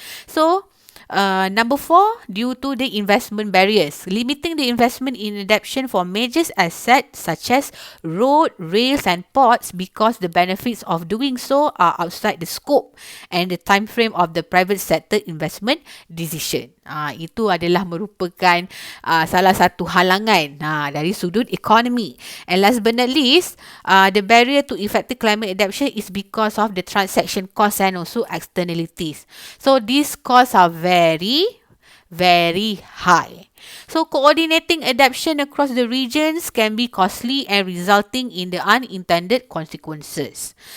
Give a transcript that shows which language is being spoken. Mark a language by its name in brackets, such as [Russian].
[English] So, number 4, due to the investment barriers, limiting the investment in adaptation for major assets such as road, rails and ports, because the benefits of doing so are outside the scope and the time frame of the private sector investment decision. [Malay] Itu adalah merupakan salah satu halangan dari sudut ekonomi. [English] And last but not least, the barrier to effective climate adaptation is because of the transaction costs and also externalities. So these costs are very very high. So coordinating adaptation across the regions can be costly and resulting in the unintended consequences.